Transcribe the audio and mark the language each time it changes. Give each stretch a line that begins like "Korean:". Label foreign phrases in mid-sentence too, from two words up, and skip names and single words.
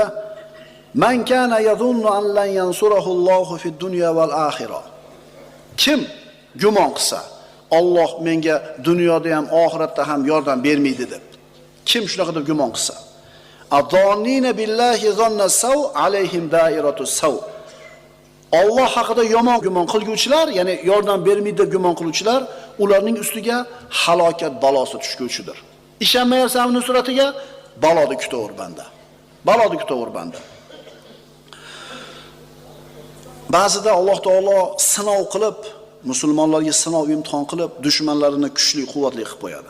Arabic: من كان يظن أن لن ينصره الله في الدنيا والآخرة.
Uzbek: Kim gumon qilsa, Alloh menga dunyoda ham, oxiratda ham yordam bermaydi deb. Kim shunaqa deb gumon qilsa,
Arabic: الظانين بالله ظن السوء عليهم دائرة السوء.
Uzbek: Alloh haqida yomon gumon qilguvchilar, ya'ni yordam bermaydi deb gumon qiluvchilar, ularning ustiga halokat balosi tushguvchidir. Ishonmayapsanmi nusratiga? Baloni kutaver banda. Baloni kutaver banda. Ba'zida Alloh taolo sinov qilib, musulmonlarga sinov imtihon qilib, dushmanlarini kuchli, quvvatli qilib qo'yadi.